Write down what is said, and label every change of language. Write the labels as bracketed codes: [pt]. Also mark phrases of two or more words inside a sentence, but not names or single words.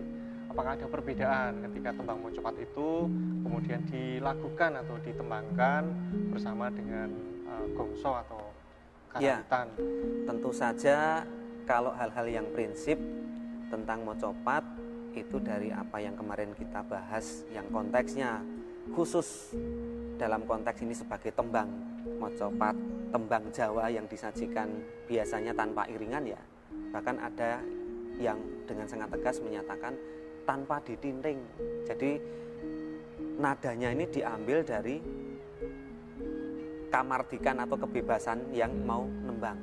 [id] Apakah ada perbedaan ketika tembang mocopat itu kemudian dilakukan atau ditembangkan bersama dengan gongso atau karawitan? Ya, tentu saja kalau hal-hal yang prinsip tentang mocopat itu dari apa yang kemarin kita bahas, yang konteksnya khusus dalam konteks ini sebagai tembang mocopat, tembang Jawa yang disajikan biasanya tanpa iringan ya. Bahkan ada yang dengan sangat tegas menyatakan tanpa ditinting. Jadi nadanya ini diambil dari kamardikan atau kebebasan yang mau nembang.